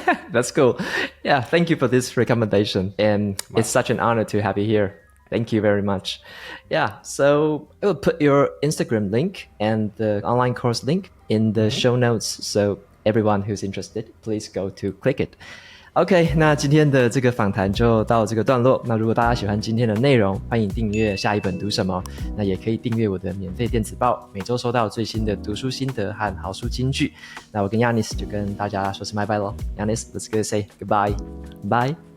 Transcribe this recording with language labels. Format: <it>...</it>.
<en>That's cool. Yeah, thank you for this recommendation, and it's such an honor to have you here. Thank you very much. Yeah, so I will put your Instagram link and the online course link in the show notes. So everyone who's interested, please go to click it.</en> <zh>OK， 那今天的这个访谈就到这个段落。那如果大家喜欢今天的内容，欢迎订阅下一本读什么，那也可以订阅我的免费电子报，每周收到最新的读书心得和好书金句。那我跟 Janis 就跟大家说声拜拜咯。</zh> <en>Janis, let's go say goodbye. Bye.</en>